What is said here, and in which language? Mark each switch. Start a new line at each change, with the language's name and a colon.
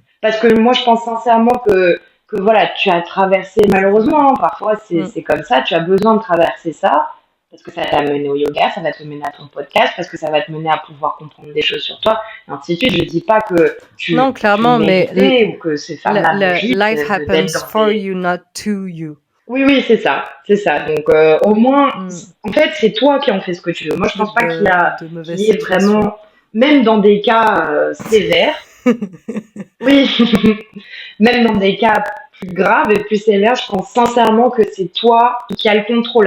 French: Parce que moi, je pense sincèrement que voilà, tu as traversé, malheureusement, hein, parfois c'est comme ça, tu as besoin de traverser ça, parce que ça t'a mené au yoga, ça va te mener à ton podcast, parce que ça va te mener à pouvoir comprendre des choses sur toi, et ainsi de suite. Je dis pas que non, clairement, mais ou que c'est femmes-là
English: life happens for you, not to you.
French: Oui, c'est ça. Donc, au moins, en fait, c'est toi qui en fais ce que tu veux. Moi, je pense pas qu'il y ait vraiment, même dans des cas sévères, Oui, même dans des cas plus graves et plus sévères, je pense sincèrement que c'est toi qui as le contrôle.